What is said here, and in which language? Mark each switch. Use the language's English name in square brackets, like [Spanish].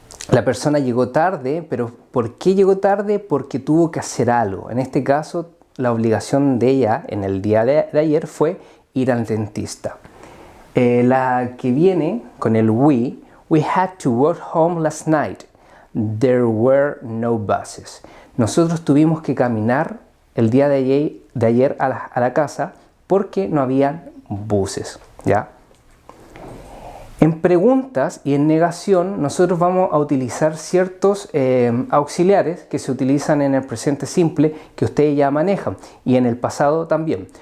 [Spanish] La persona llegó tarde, pero ¿por qué llegó tarde? Porque tuvo que hacer algo. En este caso, la obligación de ella en el día de ayer fue ir al dentista. La que viene con el [English] we had to walk home last night. There were no buses. [Spanish] Nosotros tuvimos que caminar el día de ayer a la casa porque no había buses. ¿Ya? En preguntas y en negación nosotros vamos a utilizar ciertos auxiliares que se utilizan en el presente simple que ustedes ya manejan y en el pasado también.